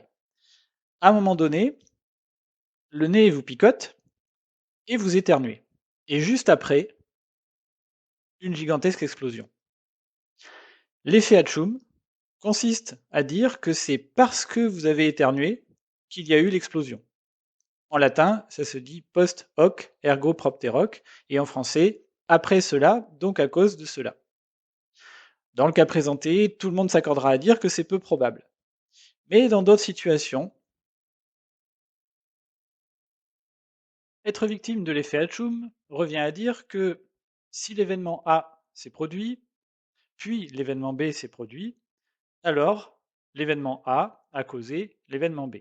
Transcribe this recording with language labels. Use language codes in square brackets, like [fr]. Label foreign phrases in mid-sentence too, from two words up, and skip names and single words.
[fr] À un moment donné, le nez vous picote et vous éternuez. Et juste après, une gigantesque explosion. L'effet Hatchoum consiste à dire que c'est parce que vous avez éternué qu'il y a eu l'explosion. En latin, ça se dit [la] post hoc ergo propter hoc, [fr] et en français, après cela, donc à cause de cela. Dans le cas présenté, tout le monde s'accordera à dire que c'est peu probable. Mais dans d'autres situations, être victime de l'effet Hatchoum revient à dire que si l'événement A s'est produit, puis l'événement B s'est produit, alors l'événement A a causé l'événement B.